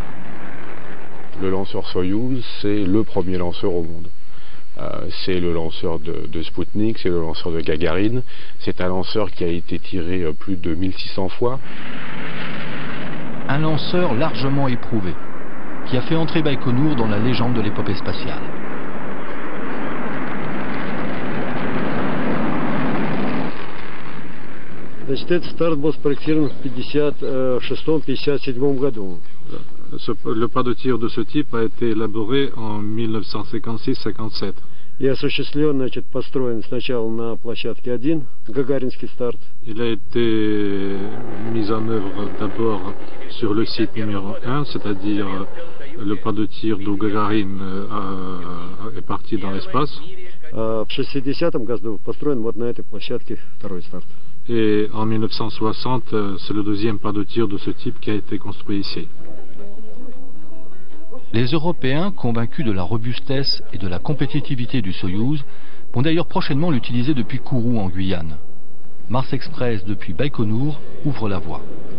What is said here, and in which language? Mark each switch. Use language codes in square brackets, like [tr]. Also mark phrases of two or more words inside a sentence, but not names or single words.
[fr] Le lanceur Soyouz, c'est le premier lanceur au monde. C'est le lanceur de Sputnik, c'est le lanceur de Gagarine. C'est un lanceur qui a été tiré plus de 1600 fois. Un lanceur largement éprouvé, qui a fait entrer Baïkonour dans la légende de l'épopée spatiale. [ru] Значит, этот старт был спроектирован в 1956-1957 году. [fr] Le pas de tir de ce type a été élaboré en 1956-57. [ru] И осуществлен, значит, построен сначала на площадке 1, Гагаринский старт. [fr] Il a été mis en œuvre d'abord sur le site numéro 1, c'est-à-dire le pas de tir d'où Gagarine est parti dans l'espace. [ru] В 60-м году построен вот на этой площадке второй старт. [fr] Et en 1960, c'est le deuxième pas de tir de ce type qui a été construit ici. Les Européens, convaincus de la robustesse et de la compétitivité du Soyouz, vont d'ailleurs prochainement l'utiliser depuis Kourou en Guyane. Mars Express depuis Baïkonour ouvre la voie.